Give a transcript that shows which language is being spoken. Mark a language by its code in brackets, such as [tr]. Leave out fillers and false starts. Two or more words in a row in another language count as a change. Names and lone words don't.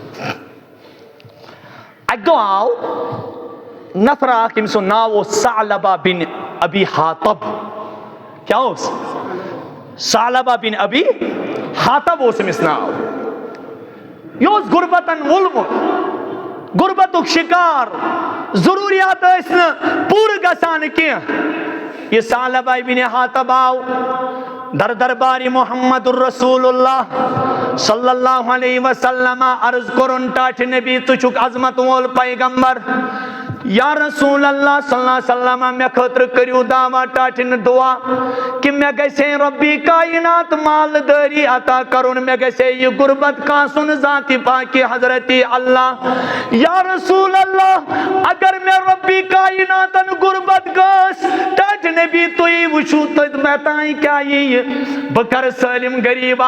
[ks] اکہِ دۄہ آو نفر اکھ ییٚمۍ سُنٛد ناو اوس ثعلبہ بن ابی حاطب کیٛاہ اوس ثعلبہ بن ابی حاطب اوس أمِس ناو یہِ اوس غُربتن وولمُت غُربتُک شِکار ضروٗریات ٲسۍ نہٕ پوٗرٕ گژھان کینٛہہ یہ ثعلبہ بن حاطب آو در دربار محمد الرسول اللہ [ar] صلی اللہ علیہ وسلم [ks] عرض کرن ٹاٹھ نبی ژٕ چھُکھ عظمت وول پیغمبر [ar] یا رسول اللہ صلی اللہ علیہ وسلم [ks] مے خٲطرٕ کٔرِو دعوا ٹاٹھِن دعا کہ مے گژھِ رۄبی کائنات مالدٲری عطا کرُن مے گژھِ یہ غربت کاسُن ذاتِ پاکہِ حضرتِ اللہ [ar] یا رسول اللہ [ks] اگر مے رۄبی کائناتن غربت گٔژھ ٹاٹھِ نبی تُہۍ وٕچھِو تۄہہِ مےٚ تانۍ کیٛاہ یِیہِ بہٕ کرٕ سٲلِم غریٖب